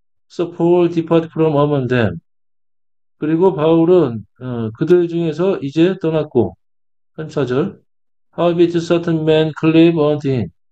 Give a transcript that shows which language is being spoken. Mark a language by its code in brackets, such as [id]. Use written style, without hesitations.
[en] So Paul departed from among them. [ko] 그리고 바울은 그들 중에서 이제 떠났고, 한 차절. [en] Howbeit certain men cleave unto him.